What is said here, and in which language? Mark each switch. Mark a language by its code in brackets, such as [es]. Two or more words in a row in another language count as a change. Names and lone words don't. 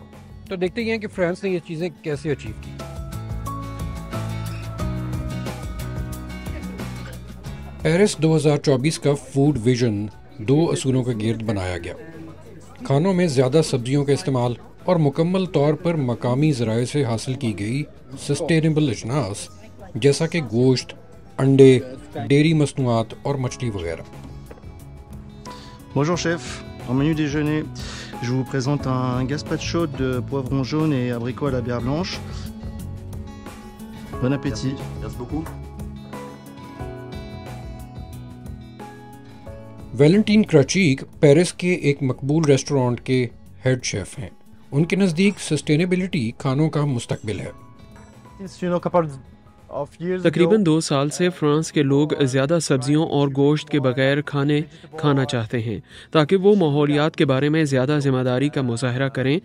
[ur] تو دیکھتے ہیں کہ فرانس نے یہ چیزیں کیسے اچیو کی۔ پیرس 2024 کا [en] food vision [ur] 2 اصولوں کے گرد بنایا گیا: کھانوں میں زیادہ سبزیوں کا استعمال اور مکمل طور پر مقامی ذرائع سے حاصل کی گئی سسٹینیبل اجناس جیسا کہ گوشت، انڈے، ڈیری مصنوعات اور مچھلی وغیرہ۔ [fr] Bonjour chef, en menu déjeuner, je vous présente un gazpacho de poivron jaune et abricot à la bière blanche. Bon appétit. Merci beaucoup. [ur] ویلنٹین کراچیک پیرس کے ایک مقبول ریسٹورانٹ کے [en] head chef [ur] ہیں۔ ان کے نزدیک سسٹینیبلٹی کھانوں کا مستقبل ہے۔ تقریباً 2 سال سے فرانس کے لوگ زیادہ سبزیوں اور گوشت کے بغیر کھانے کھانا چاہتے ہیں تاکہ وہ ماحولیات کے بارے میں زیادہ ذمہ داری کا مظاہرہ کریں۔